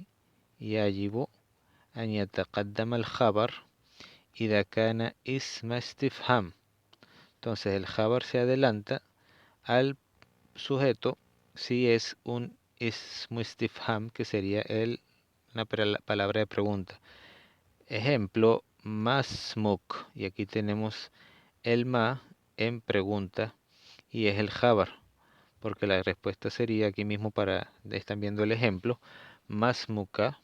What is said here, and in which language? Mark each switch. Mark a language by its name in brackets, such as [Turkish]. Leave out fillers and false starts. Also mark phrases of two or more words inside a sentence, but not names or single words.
[Arabic] يجب أن يتقدم الخبر إذا كان اسم استفهام. [Spanish] Entonces el khabar se adelanta al sujeto si es un [Arabic] اسم استفهام, [Spanish] que sería una palabra de pregunta. Ejemplo, masmuk. Y aquí tenemos el ma en pregunta y es el khabar, porque la respuesta sería aquí mismo están viendo el ejemplo, masmuka.